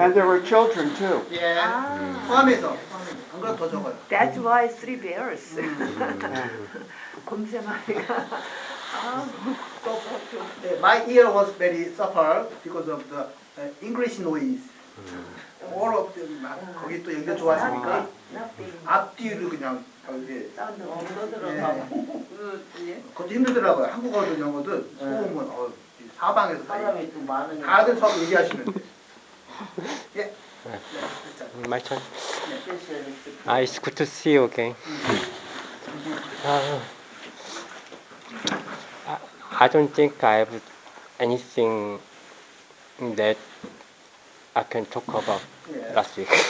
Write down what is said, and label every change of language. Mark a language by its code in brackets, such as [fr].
[en] And there were children too. [ko] 예. 아. 포함해서. 안 그럼 더 적어요. [en] That's why 3 bears. 음. [ko] 곰새마리가. [en] Yeah, my ear was very suffer because of the English noise. All of them [ko] 막 거기 또 연결 좋아하시니까 앞뒤를 그냥 이렇게 그것도 힘들더라고요. 한국어든 영어든 소음은 사방에서 다 사람이 또 많으니까 다들 서로 얘기하시는데. 예. [en] my turn. It's good to see you again. I don't think I have anything that I can talk about Yeah. last week.